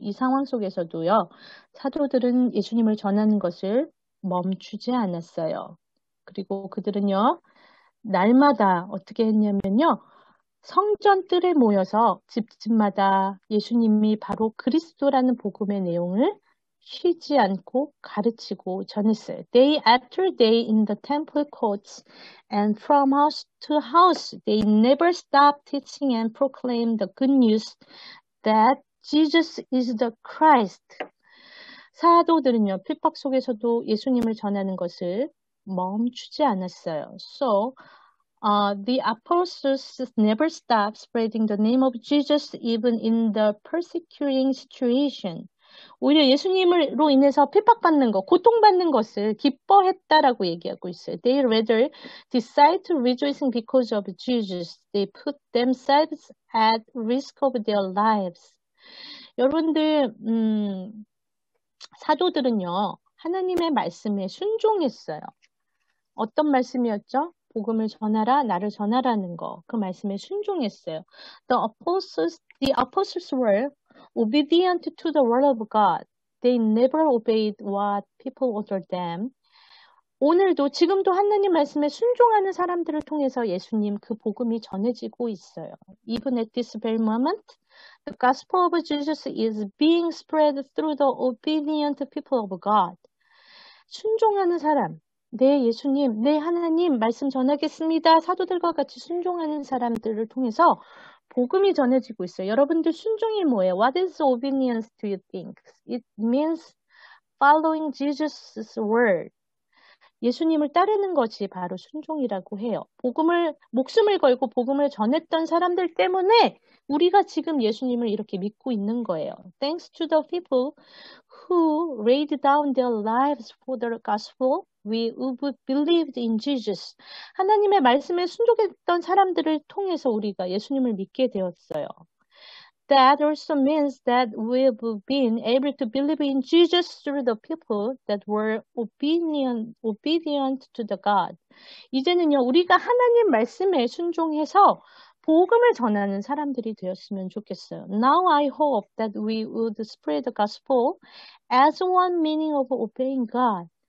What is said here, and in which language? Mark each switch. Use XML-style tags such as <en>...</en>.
<ko>이 상황 속에서도요. 사도들은 예수님을 전하는 것을 멈추지 않았어요. 그리고 그들은요. 날마다 어떻게 했냐면요. 성전 뜰에 모여서 집집마다 예수님이 바로 그리스도라는 복음의 내용을 쉬지 않고 가르치고 전했어요.</ko> <en>Day after day in the temple courts and from house to house, they never stopped teaching and proclaimed the good news that Jesus is the Christ.</en> <ko>사도들은요, 핍박 속에서도 예수님을 전하는 것을 멈추지 않았어요.</ko> <en>So, the apostles never stopped spreading the name of Jesus even in the persecuting situation.</en> <ko>오히려 예수님으로 인해서 핍박받는 것, 고통받는 것을 기뻐했다라고 얘기하고 있어요.</ko> <en>They rather decide to rejoicing because of Jesus. They put themselves at risk of their lives.</en> <ko>여러분들, 사도들은요, 하나님의 말씀에 순종했어요. 어떤 말씀이었죠? 복음을 전하라, 나를 전하라는 거. 그 말씀에 순종했어요.</ko> <en>The apostles were obedient to the word of God. They never obeyed what people ordered them.</en> <ko>오늘도 지금도 하나님 말씀에 순종하는 사람들을 통해서 예수님 그 복음이 전해지고 있어요.</ko> <en>Even at this very moment, the gospel of Jesus is being spread through the obedient people of God.</en> <ko>순종하는 사람, 네 예수님, 네 하나님 말씀 전하겠습니다. 사도들과 같이 순종하는 사람들을 통해서 복음이 전해지고 있어요. 여러분들 순종이 뭐예요?</ko> <en>What is obedience do you think? It means following Jesus' word.</en> <ko>예수님을 따르는 것이 바로 순종이라고 해요. 목숨을 걸고 복음을 전했던 사람들 때문에 우리가 지금 예수님을 이렇게 믿고 있는 거예요.</ko> <en>Thanks to the people who laid down their lives for the gospel, we who believed in Jesus.</en> <ko>하나님의 말씀에 순종했던 사람들을 통해서 우리가 예수님을 믿게 되었어요.</ko> <en>That also means that we've been able to believe in Jesus through the people that were obedient to the God.</en> <ko>이제는요, 우리가 하나님 말씀에 순종해서 복음을 전하는 사람들이 되었으면 좋겠어요.</ko> <en>Now I hope that we would spread the gospel as one meaning of obeying God.</en>